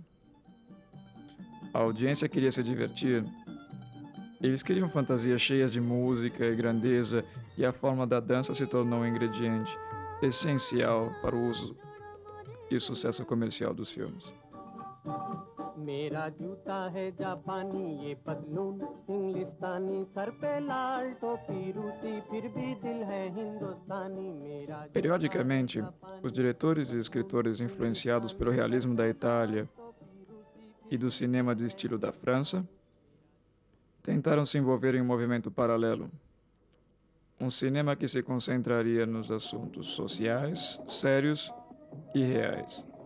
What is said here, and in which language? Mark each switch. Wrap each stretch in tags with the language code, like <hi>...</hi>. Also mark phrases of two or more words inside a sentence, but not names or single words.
<pt>A audiência queria se divertir. Eles queriam fantasias cheias de música e grandeza, e a forma da dança se tornou um ingrediente essencial para o uso e o sucesso comercial dos filmes.</pt> <hi>मेरा जूता है जापानी ये पतलून इंग्लिस्तानी सर पे लाल टोपी रूसी फिर भी दिल है हिंदुस्तानी मेरा.</hi> <pt>Periodicamente, os diretores e escritores influenciados pelo realismo da Itália e do cinema de estilo da França tentaram se envolver em um movimento paralelo, um cinema que se concentraria nos assuntos sociais, sérios e reais.</pt>